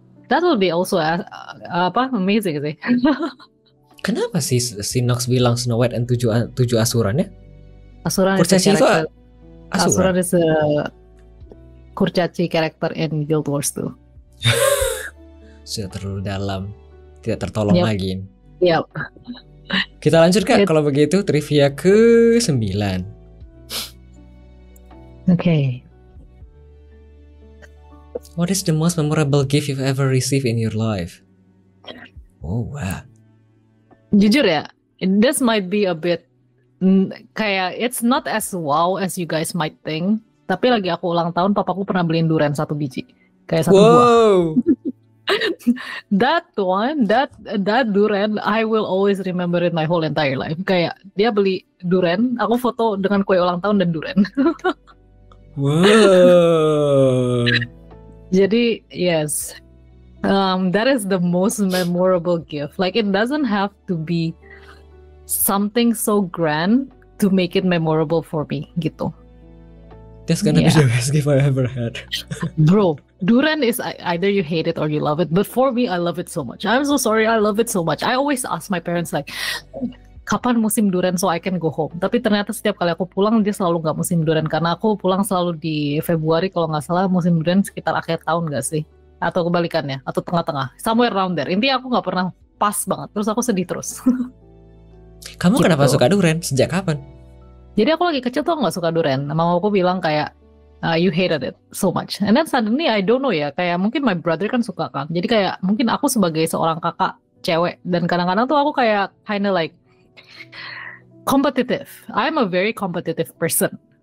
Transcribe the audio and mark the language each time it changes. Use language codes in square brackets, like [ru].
[en] That will be also amazing sih. [id] Kenapa sih si Nox bilang Snow White and 7 asurannya? Asuran Kurcaci itu [en] Asuran is a Kurcaci character in Guild Wars 2. [id] Sudah terlalu dalam, tidak tertolong lagi. [en] Yep. [id] Kita lanjut Kak, kalau begitu trivia ke-9. [en] Okay. What is the most memorable gift you've ever received in your life? Oh wow. [id] Jujur ya, [en] this might be a bit kayak it's not as wow as you guys might think. [id] Tapi lagi aku ulang tahun, papaku pernah beliin durian 1 biji, kayak 1 buah. [en] That durian I will always remember it my whole entire life. [id] Kayak dia beli durian, aku foto dengan kue ulang tahun dan durian. [en] Wow. Jadi yes, that is the most memorable gift. Like it doesn't have to be something so grand to make it memorable for me gitu. That's gonna be the best gift I ever had. Bro, durian is either you hate it or you love it. But for me, I love it so much. I'm so sorry, I love it so much. I always ask my parents like, [id] kapan musim durian [en] so I can go home. [id] Tapi ternyata setiap kali aku pulang, dia selalu nggak musim durian. Karena aku pulang selalu di Februari, kalau nggak salah musim durian sekitar akhir tahun nggak sih? Atau kebalikannya, atau tengah-tengah. [en] Somewhere around there. [id] Intinya aku nggak pernah pas banget. Terus aku sedih terus. Kamu gitu. Kenapa suka durian? Sejak kapan? Jadi aku lagi kecil tuh nggak suka durian. Mama aku bilang kayak, [en] you hated it so much. And then suddenly I don't know ya, [id] kayak mungkin [en] my brother [id] kan suka kan. Jadi kayak mungkin aku sebagai seorang kakak cewek, dan kadang-kadang tuh aku kayak [en] kinda like competitive. I'm a very competitive person.